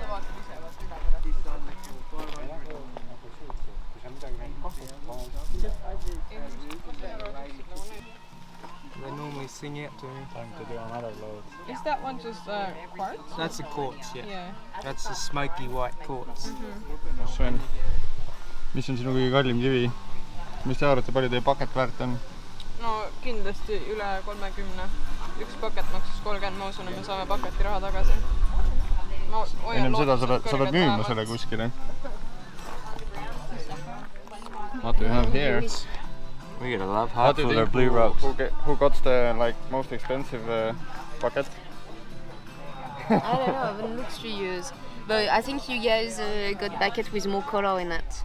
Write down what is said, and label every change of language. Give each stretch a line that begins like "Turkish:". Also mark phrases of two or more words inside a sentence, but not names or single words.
English: They normally sing it to me. Time to do another load. Is that one just quartz? That's a quartz, yeah. Yeah. That's a smoky white quartz.
Estonian: Sven, mis on sinu kõige kallim kivi? Mis te arvate, palju teie paket väärt on? No kindlasti üle 30. Üks paket maksis 30, ma usun, et me saame paketi raha tagasi. Ennem seda sa pead müüma selle kuskile.
English: What do you have here? We got a love What heart do you for their think blue ropes. who got the most expensive bucket? I don't know, I haven't looked through yours. But I think you guys got bucket with more color in it.